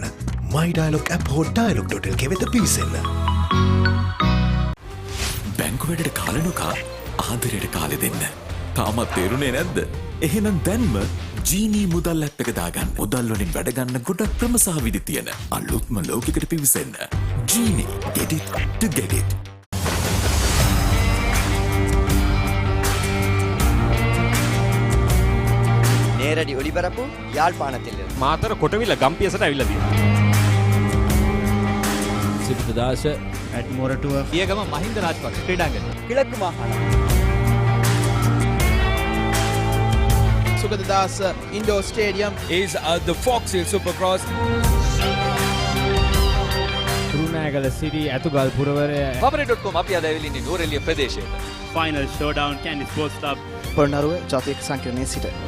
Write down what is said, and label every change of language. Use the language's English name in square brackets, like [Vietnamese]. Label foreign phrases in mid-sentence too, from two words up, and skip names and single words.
[Sinhala] මයි ඩයලොග් ඇප් හෝ dialog.lk වෙත පිවිසෙන්න. බැංකු වැඩට කාලනුකා ආදරයට කාලෙ දෙන්න. තාමත් තේරුනේ නැද්ද? එහෙනම් දැන්ම ජීනී මුදල් ඇප් එක දාගන්න. මුදල් වලින් වැඩ ගන්න ගොඩක් ක්‍රම සහ විදි තියෙන අලුත්ම ලෝකයකට පිවිසෙන්න. ජීනී, [English] get it to get it. [Tamil] நேரடி ஒளிபரப்பு யாழ்ப்பாணத்திலிருந்து. [Sinhala] මාතර කොටවිල ගම්පියසට ඇවිල්ලා තියෙනවා. සිද්ධාස ඇට්මොරටුව පියගම මහින්ද රාජපක්ෂ ක්‍රීඩාංගණය [Tamil] கிழக்கு மாகாணம். [English] Sugadadas Indoor Stadium is the Fox Hill Supercross. [Sinhala] කුරුණෑගල සිටි ඇතුගල් පුරවරය Papare.com අපි අද ඇවිල්ලා ඉන්නේ නූරෙලිය ප්‍රදේශයට. [English] Final Showdown Kandy Sports Club [Sinhala] පොළොන්නරුව ජාතික සංකීර්ණයේ සිට.